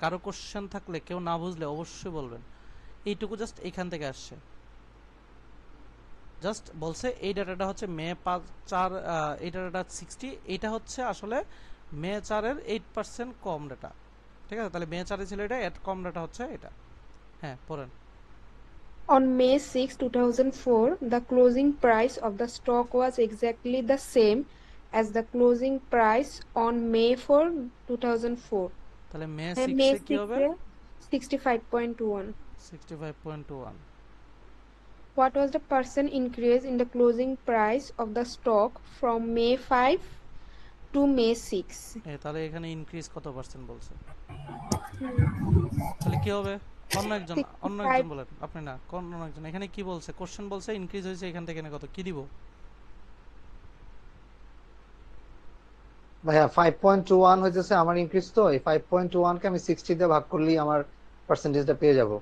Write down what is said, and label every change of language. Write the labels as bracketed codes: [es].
[bn] কারো কোশ্চেন থাকলে কেউ না বুঝলে অবশ্যই বলবেন। এইটুকু জাস্ট এইখান থেকে আসছে, জাস্ট বলছে এই ডাটাটা হচ্ছে মে 4 এই ডাটাটা 60, এটা হচ্ছে আসলে মে 4 এর 8% কম ডাটা। ঠিক আছে, তাহলে মে 4 এ ছিল এটা, এর কম ডাটা হচ্ছে এটা। হ্যাঁ পড়েন। [en] On May 6, 2004, the closing price of the stock was exactly the same as the closing price on May 4, 2004. [bn] তাহলে মে [en] And 6 May [bn] এ কি হবে? 6 65.21. 65.21। [en] What was the percent increase in the closing price of the stock from May 5 to May 6? [bn] তাহলে এখানে increase কত percent বলছে? তাহলে কি হবে? অন্য একজন 65 বলেন, আপনি না, অন্য একজন। এখানে কি বলছে? কোশ্চেন বলছে ইনক্রিজ হয়েছে এখান থেকে এখানে কত, কি দিব? ভাইয়া 5.21 হইতেছে আমার ইনক্রিজ, তো এই 5.21 কে আমি 60 দিয়ে ভাগ করলেই আমার পার্সেন্টেজটা পেয়ে যাব,